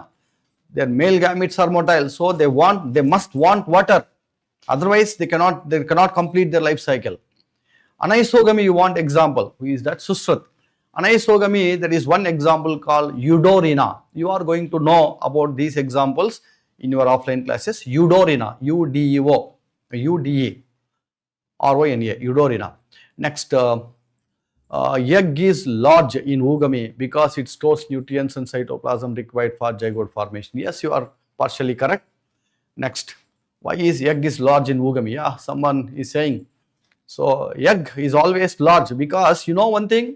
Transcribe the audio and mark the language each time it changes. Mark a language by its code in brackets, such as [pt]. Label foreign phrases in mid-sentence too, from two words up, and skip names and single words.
[en] Their male gametes are motile, so they must want water. Otherwise, they cannot complete their life cycle. Anisogamy, you want example. Who is that? Susrat. Anisogamy, there is one example called Eudorina. You are going to know about these examples in your offline classes. Eudorina, U-D-E-O, U-D-E-R-O-N-A, Eudorina. Next, egg is large in Oogamy because it stores nutrients and cytoplasm required for zygote formation. Yes, you are partially correct. Next, why is egg is large in Oogamy? Yeah, someone is saying. So egg is always large because you know one thing.